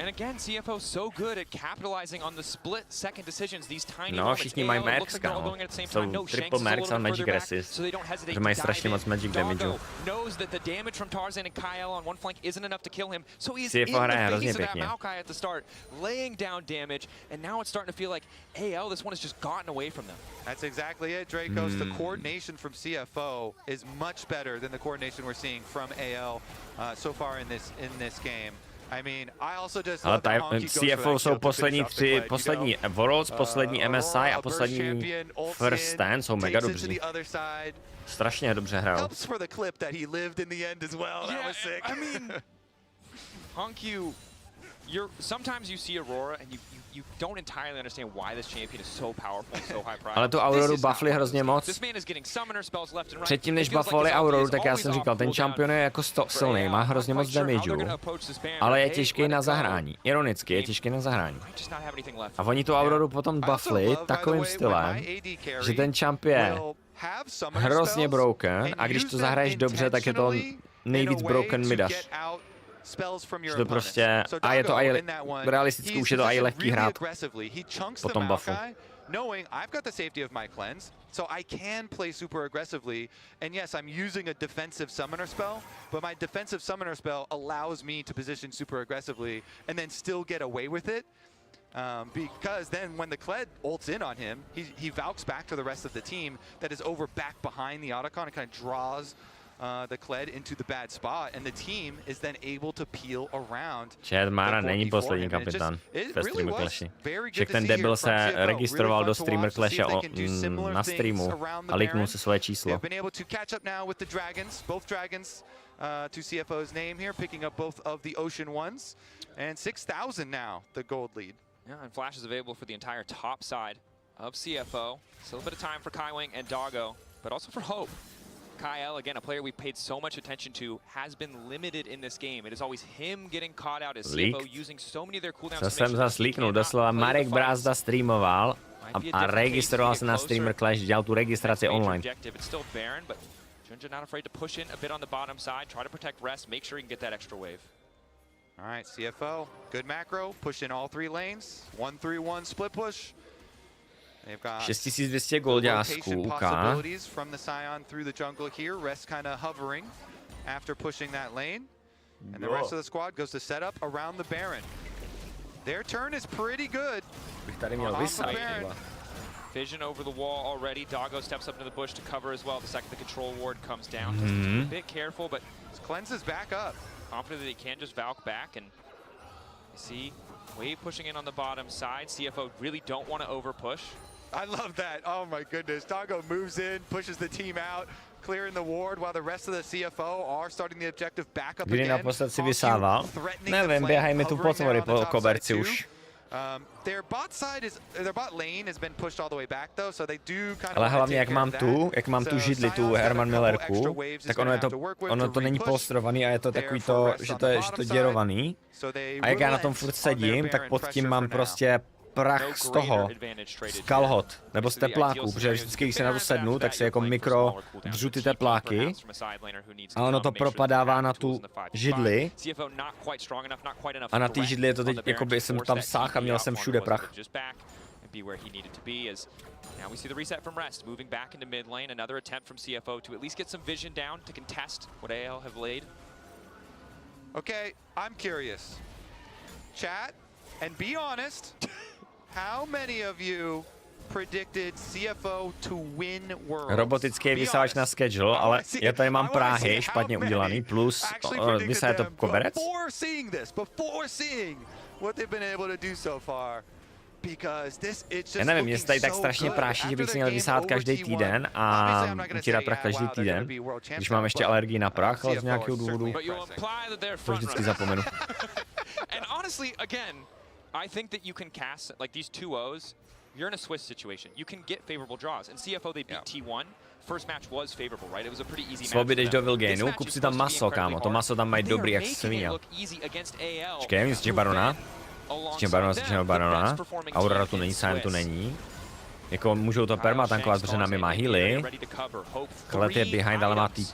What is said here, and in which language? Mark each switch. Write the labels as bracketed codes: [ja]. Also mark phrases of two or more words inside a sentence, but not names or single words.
[cs] No, všichni mají mercs, kámo. Jsou [en] triple mercs [cs] a [en] magic resist, [cs] že mají strašně moc [en] magic damage. [cs] CFO hraje hrozně pěkně. [en] That's exactly it, Dracos. The coordination from CFO is much better than the coordination we're seeing from AL so far in this game. I mean, I also just [cs] ale CFO jsou poslední Worlds, poslední MSI a poslední First Stand jsou mega dobří. Strašně dobře hrajou. [en] Honku sometimes you see Aurora and you don't entirely understand why this champion is so powerful and so high pride. [cs] Ale tu Auroru buffli hrozně moc. Předtím, než buffovali Auroru, tak já jsem říkal, ten champion je jako silný, má hrozně moc damageu, ale je těžký na zahrání. Ironicky, je těžký na zahrání. A oni tu Auroru potom buffli takovým stylem, že ten champ je hrozně broken a když to zahraješ dobře, tak je to nejvíc broken midaš. Že to prostě, a je to aj realisticky, už je to aj lehký hrát po tom buffu. [en] Knowing I've got the safety of my cleanse, so I can play super aggressively. And yes, I'm using a defensive summoner spell, but my defensive summoner spell allows me to position super aggressively and then still get away with it. Because then when the Kled ults in on him, he Valks back to the rest of the team that is over back behind the Otacon and kind of draws the Kled into the bad spot, and the team is then able to peel around. [cs] Chad Mara není poslední kapitán ve Streamer Clashi. Však ten debil se registroval do Streamer Clashe na streamu a liknul se svoje číslo. [en] Been able to catch up now with the Dragons, both Dragons to CFO's name here, picking up both of the Ocean Ones, and 6,000 now, the gold lead. Yeah, and Flash is available for the entire top side of CFO. Still a bit of time for Kaiwing and Doggo, but also for Hope. Kyle, again, a player we've paid so much attention to, has been limited in this game. It is always him getting caught out as CFO using so many of their cooldowns. [cs] Co jsem zas líknul, doslova Marek Brázda streamoval a registroval se na Streamer Clash, dělal tu registraci online. [en] It's still Baron, but Junja not afraid to push in a bit on the bottom side, try to protect Rest, make sure he can get that extra wave. All right, CFO, good macro, push in all 3 lanes, 1-3-1 split push. They've got [cs] 6200 goldásků, [en] possibilities from the Scion through the jungle here. Rest kind of hovering after pushing that lane. And the rest of the squad goes to set up around the Baron. Their turn is pretty good. [cs] Bych tady měl vysajt. [en] Vision over the wall already. Doggo steps up to the bush to cover as well. The second the control ward comes down. A bit careful, but his cleanse is back up. Confident that he can just Valk back, and you see Wave pushing in on the bottom side. CFO really don't want to over push. I love that. Oh my goodness. Doggo moves in, pushes the team out, clearing the ward while the rest of the CFO are starting the objective back up again. [cs] Kdy naposled si vysával? Nevím, běhají mi tu potvory po koberci už. [en] Their bot lane has been pushed all the way back though, so they do kind of. [cs] Ale hlavně jak mám tu židli, tu Herman Millerku, tak ono to není polstrovaný a je to takový to, že to je děrovaný. A jak já na tom furt sedím, tak pod tím mám prostě prach z toho, z kalhot, nebo z tepláků, protože vždycky, když se na to sednu, tak se jako mikro držu ty tepláky a ono to propadává na tu židli a na té židli je to teď, jako by jsem tam sáhl a měl jsem všude prach. [en] Now we see the reset from Rest, moving back into mid lane, another attempt from CFO to at least get some vision down to contest what AL have laid. Okay, I'm curious. Chat, and be honest. How many of you predicted CFO to win Worlds? [cs] Robotický vysávač na schedule, ale já tady mám práhy špatně udělaný, plus vysáje to koberec. [en] Before seeing what they've been able to do so far. [cs] Já nevím, mě se tady tak strašně práší, že bych si měl vysát každý týden a utírat prach každý týden, když mám ještě alergii na prach, ale z nějakého důvodu to vždycky zapomenu. [en] I think that you can cast like these 2-0s. You're in a Swiss situation. You can get favorable draws. And CFO they beat T1. First match was favorable, right? It was a pretty easy match. [cs] Svoby jdeš do Vilgenu, kup si tam maso, kámo. To maso tam mají dobrý jak svině. Čekej, z těch barona. Z těch barona. Aurora tu není, Sion tu není. Jako můžou to permatankovat, protože na mě má healy. Kled je behind, ale má TP.